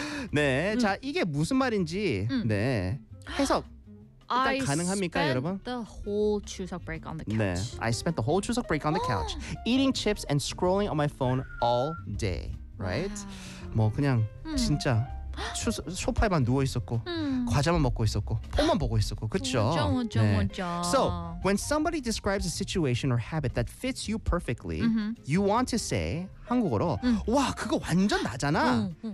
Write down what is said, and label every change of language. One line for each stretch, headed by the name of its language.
Korean: 네, 자, 이게 무슨 말인지 네, 해석 일단
English: I
Korean: 가능합니까,
English: spent
Korean: 여러분?
English: The whole Chuseok break on the couch. 네, I spent the whole Chuseok break on the couch, eating chips and scrolling on my phone all day. Right?
Korean: 뭐 그냥 진짜 소파에만 누워 있었고 과자만 먹고 있었고 폰만 보고 있었고 그렇죠. 네.
English: So when somebody describes a situation or habit that fits you perfectly, you want to say
Korean: 한국어로 와 그거 완전 나잖아.